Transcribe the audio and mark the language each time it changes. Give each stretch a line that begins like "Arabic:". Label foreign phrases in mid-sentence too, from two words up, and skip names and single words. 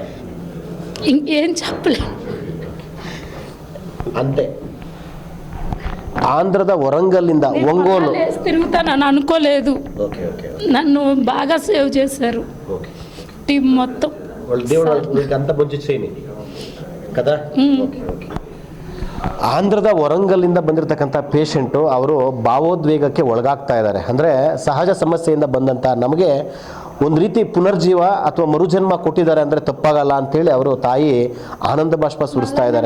Telugu: ఇంకేం చెప్పలేను. అంతే. ఆంధ్ರದ వరంగల్లింದ ఒంగోలు తిరుగుతానని అనుకోలేదు. ఓకే ఓకే నన్ను బాగా సేవ్ చేశారు ఓకే. టీం మొత్తం. వాళ్ళ దేవుడు వాళ్ళకి అంత మంచి చేయని కదా.
Kannada: ಓಕೆ ಓಕೆ. ಆಂಧ್ರದ ವರಂಗಲ್ಲಿಂದ ಬಂದಿರತಕ್ಕಂಥ ಪೇಷಂಟು ಅವರು ಭಾವೋದ್ವೇಗಕ್ಕೆ ಒಳಗಾಗ್ತಾ ಇದ್ದಾರೆ. ಅಂದರೆ ಸಹಜ ಸಮಸ್ಯೆಯಿಂದ ಬಂದಂಥ ನಮಗೆ ಒಂದು ರೀತಿ ಪುನರ್ಜೀವ ಅಥವಾ ಮರುಜನ್ಮ ಕೊಟ್ಟಿದ್ದಾರೆ ಅಂದರೆ ತಪ್ಪಾಗಲ್ಲ ಅಂತೇಳಿ ಅವರು ತಾಯಿ ಆನಂದ ಬಾಷ್ಪ ಸುರಿಸ್ತಾ ಇದ್ದಾರೆ.